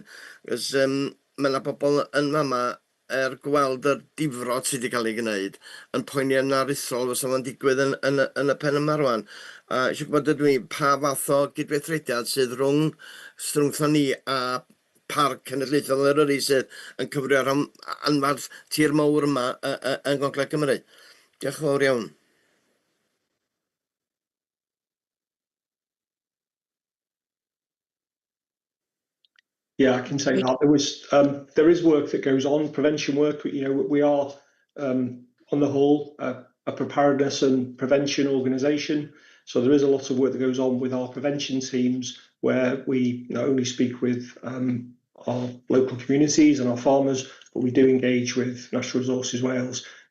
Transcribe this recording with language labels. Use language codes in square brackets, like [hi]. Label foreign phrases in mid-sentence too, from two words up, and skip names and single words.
[cy] Cos mae yna bobl yn fama gweld yr difrod sydd wedi cael ei gwneud yn poeni yn aruthrol fysa fo'n digwydd yn y pen yma rwan. Eisiau gwybod ydw i pa fath o gydweithrediad sydd rhwngthon ni a Parc Cenedlaethol Eryri sydd yn cyfrio'r anfarth tir mawr yma yn Gogledd Cymru. Diolch yn fawr iawn. [en] Yeah, I can say that there is work that goes on, prevention work. We are on the whole a preparedness and prevention organisation, so there is a lot of work that goes on with our prevention teams, where we not only speak with our local communities and our farmers, but we do engage with Natural Resources Wales.